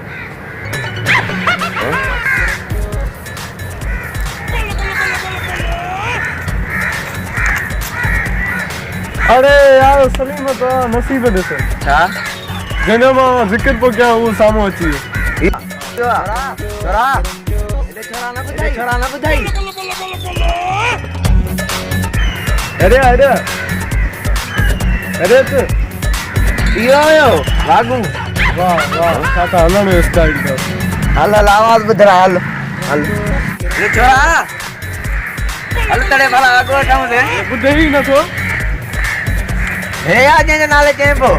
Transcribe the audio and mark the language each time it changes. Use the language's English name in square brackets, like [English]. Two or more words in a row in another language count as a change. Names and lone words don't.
[Sindhi] अरे यार सलीम तो नसीब ॾिस छा? जंहिंजो मां ज़िक्र पियो कयां उहो साम्हूं अची वियो। छोरा न ॿुधाई। अरे अरे अरे तू इहो आयो वागू। वाह वाह, छा था हलण जो स्टाइल अथव। हल हल आवाज़ ॿुधरा, हल हल। ये छोरा हल तड़े भला अॻु वठूं ते। ॿुधे ई नथो। हे यार जंहिंजो नाले चए पियो।